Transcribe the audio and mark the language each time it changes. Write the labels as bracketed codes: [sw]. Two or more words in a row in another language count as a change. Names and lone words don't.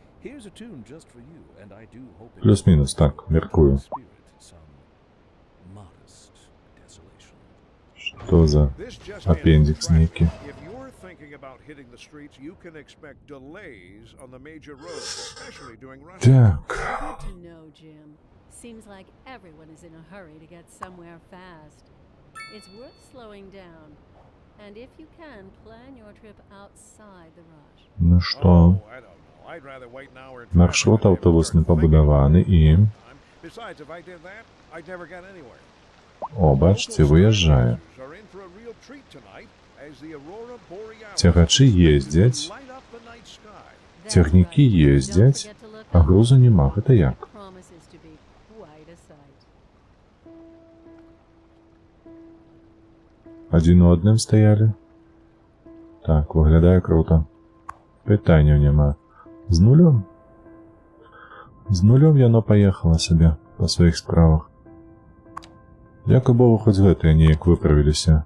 [be] Плюс-мінус, так, мяркую. Што за апендикс нейкі? Так. [en] Good to know, Jim. Seems like everyone is in a hurry to get somewhere fast. It's worth slowing down. And if you can, plan your trip outside the rush. [be] Ну што? Маршрут аўтобусны пабудаваны і... О, бачце, выязджае. Цягачы ездзяць, цягнікі ездзяць, а грузу няма. Гэта як? [en] Promises to be quite a sight. [be] Адзін у адным стаялі? Так, выглядае круто. Пытанняў няма. З нулём? З нулём яно паехала сабе па сваіх справах. Дзякуй Богу, хоць гэтыя неяк выправіліся.